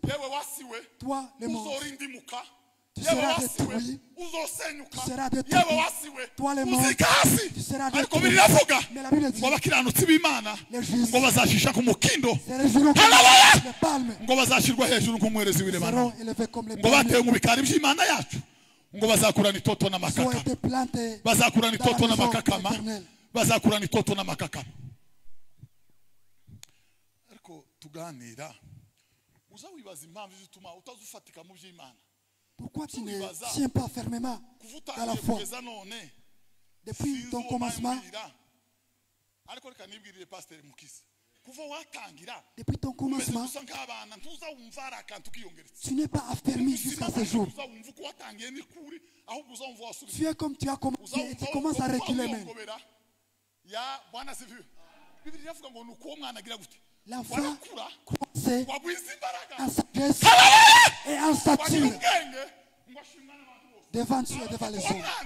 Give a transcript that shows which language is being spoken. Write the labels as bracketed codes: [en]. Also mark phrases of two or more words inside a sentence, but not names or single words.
[fr] Toi, le monde, tu seras détruit. Tu seras détruit. Toi, le monde, tu seras détruit. Mais la Bible dit, les justes se seront élevés comme les palmes. [rw] ngo bazakurana itoto n'amakakama bazakurana itoto n'amakakama bazakurana itoto n'amakakama ariko tuganira uza wibaza impamvu zituma utazufatika mu by'Imana. [fr] Pourquoi tu ne tiens pas fermement dans la foi depuis ton commencement? [rw] Ariko reka nibwirire Pasteur Mukiza kuva watangira [fr] depuis ton commencement, tu n'es pas affermi jusqu'à ce jour. Tu es comme tu as commencé et tu commences à reculer même. L'enfant croissait en sagesse et en stature devant Dieu et devant les hommes.